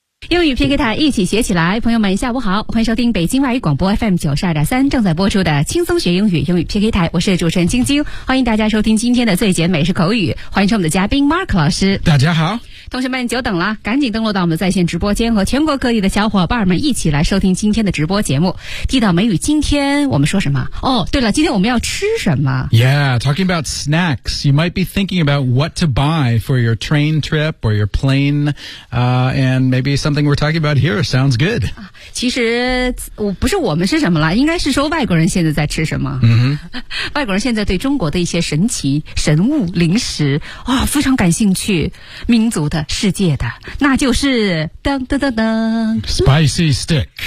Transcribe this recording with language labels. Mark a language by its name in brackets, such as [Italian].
[Chinese] 英语 PK 台一起学起来，朋友们下午好，欢迎收听北京外语广播 FM 92.3正在播出的轻松学英语英语 PK 台，我是主持人晶晶，欢迎大家收听今天的最简美式口语，欢迎我们的嘉宾 Mark 老师。大家好，同学们久等了，赶紧登录到我们的在线直播间，和全国各地的小伙伴们一起来收听今天的直播节目。地道美语，今天我们说什么？哦，对了，今天我们要吃什么？ [English] Yeah, talking about snacks, you might be thinking about what to buy for your train trip or your plane, and maybe something we're talking about here sounds good. [Chinese] 其实不是我们吃什么了，应该是说外国人现在在吃什么。 Mm-hmm. 外国人现在对中国的一些神奇神物零食啊、哦、非常感兴趣，民族的世界的，那就是噔噔噔噔 [English] Spicy Stick